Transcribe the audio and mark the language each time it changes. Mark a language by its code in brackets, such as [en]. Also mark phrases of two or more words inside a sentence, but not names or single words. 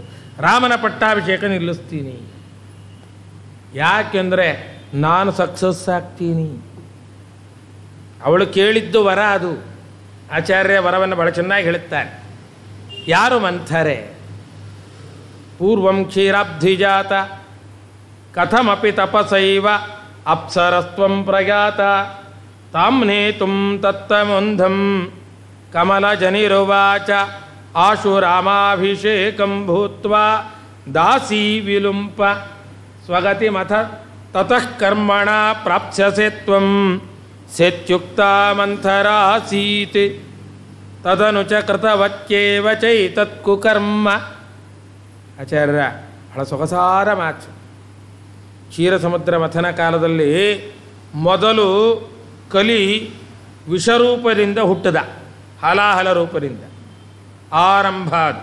[kn] ರಾಮನ ಪಟ್ಟಾಭಿಷೇಕ ನಿಲ್ಲಿಸ್ತೀನಿ, ಯಾಕೆಂದರೆ ನಾನು ಸಕ್ಸಸ್ ಆಗ್ತೀನಿ. ಅವಳು ಕೇಳಿದ್ದು ವರ ಅದು. ಆಚಾರ್ಯ ವರವನ್ನು ಬಹಳ ಚೆನ್ನಾಗಿ ಹೇಳುತ್ತಾರೆ. ಯಾರು ಮಂಥರೆ? [sa] ಪೂರ್ವಂ ಕ್ಷೀರಾಬ್ಧಿಜಾತ ಕಥಮಪಿ ತಪಸೈವ ಅಪ್ಸರಸ್ತ್ವಂ ಪ್ರಯಾತ ತಾಮ್ನೇತುಂ ತತ್ತಮುಂಧಂ ಕಮಲಜನಿರುವಾಚ ಆಶು ರಾಮಾಭಿಷೇಕಂ ಭೂತ್ವಾ ದಾಸೀ ವಿಲುಂಪ ಸ್ವಗತಿಮಥ ತತಃ ಕರ್ಮಣ ಪ್ರಾಪ್ಸ್ಯಸೆ ತ್ವಂ ಸೇತ್ಯುಕ್ತ ಮಂಥರಾಸೀತ್. ತದನು ಚ ಕೃತವತ್ಯೇವ ಚೈತತ್ಕುಕರ್ಮ. [kn] ಆಚಾರ್ಯ ಬಹಳ ಸೊಗಸಾರ ಮಾತು. ಕ್ಷೀರ ಸಮುದ್ರ ಮಥನ ಕಾಲದಲ್ಲಿ ಮೊದಲು ಕಲಿ ವಿಷರೂಪದಿಂದ ಹುಟ್ಟದ, ಹಲಾಹಲ ರೂಪದಿಂದ ಆರಂಭ ಅದು.